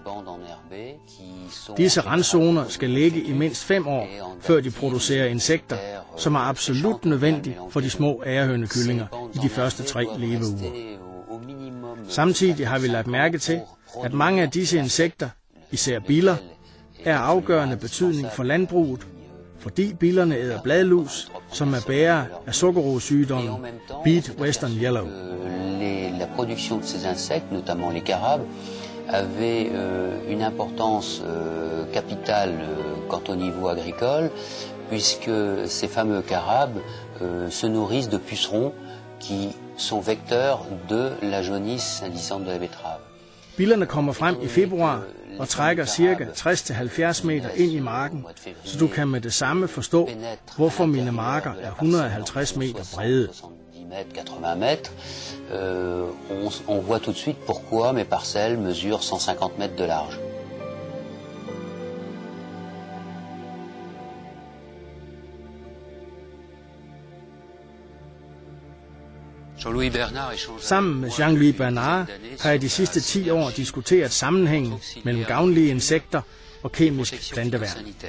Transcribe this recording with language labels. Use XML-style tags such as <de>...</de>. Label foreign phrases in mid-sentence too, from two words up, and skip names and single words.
<da>Disse randzoner skal ligge i mindst 5 år, før de producerer insekter, som er absolut nødvendige for de små agerhønekyllinger i de første 3 leveuger. Samtidig har vi lagt mærke til, at mange af disse insekter, især biller, er af afgørende betydning for landbruget, fordi billerne æder bladlus, som er bærere af sukkerrosesygdommen Beet Western Yellow.</da> <fr>La production de ces insectes, notamment les carabes, avait une importance capitale quant au niveau agricole, puisque ces fameux carabes se nourrissent de pucerons qui sont vecteurs de la jaunisse indicante de la betterave.</fr> <da>Billerne kommer frem i februar og trækker ca. 60-70 meter ind i marken, så du kan med det samme forstå, hvorfor mine marker er 150 meter brede.</da> <fr>80 mètres, on voit tout de suite pourquoi mes parcelles mesurent 150 mètres de large.</fr> <da>Sammen med Jean-Louis Bernard har jeg de sidste 10 år diskuteret sammenhængen mellem gavnlige insekter og kemisk planteværn.</da>